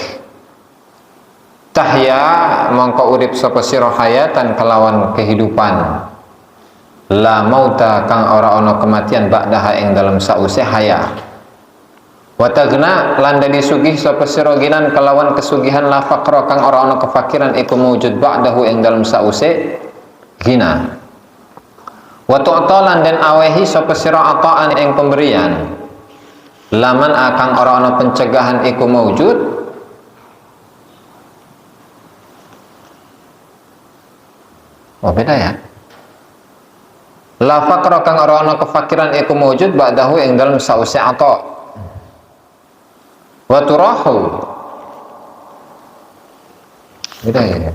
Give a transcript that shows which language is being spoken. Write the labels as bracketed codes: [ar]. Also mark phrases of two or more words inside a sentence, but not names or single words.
[jv] tahya mangka urip sapa sira hayatan kelawan kehidupan [ar] لا موت [jv] kang ora ana kematian ba'daha ing dalem sause haya [ar] وتغنى [jv] lan dadi sugih sapa sira ginan kelawan kesugihan [ar] لا فقر [jv] kang ora ana kefakiran iku mujud ba'dahu ing dalem sause gina [ar] وتعطى [jv] dan awehi sapa sira ataan ing pemberian laman akan ora ana pencegahan iku maujud beda ya. [ar] لا فقر [jv] kang ora ana kefakiran iku maujud ba'dahu ing dalem sause ata. Wa turahu beda ya.